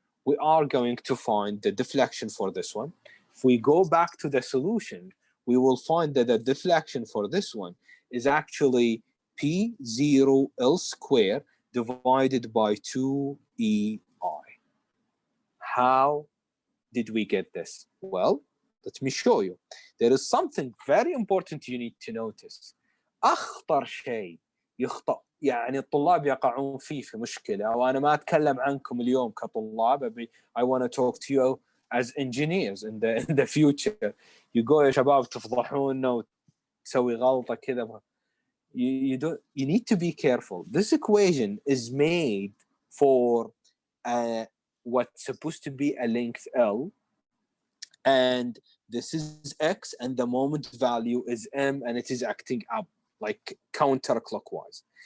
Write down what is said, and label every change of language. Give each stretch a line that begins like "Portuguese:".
English: We are going to find the deflection for this one. If we go back to the solution, we will find that the deflection for this one is actually P0L square divided by 2EI. How did we get this? Well, let me show you. There is something very important you need to notice.
Arabic: أخطر شيء يخطأ يعني الطلاب يقعون فيه في مشكلة، وأنا ما أتكلم عنكم اليوم كطلاب.
English: I want to talk to you as engineers in the future. You go
Arabic: يا شباب تفضحونا وتسوي غلطة كذا.
English: You need to be careful. This equation is made for what's supposed to be a length L, and this is X, and the moment value is M, and it is acting up like counterclockwise.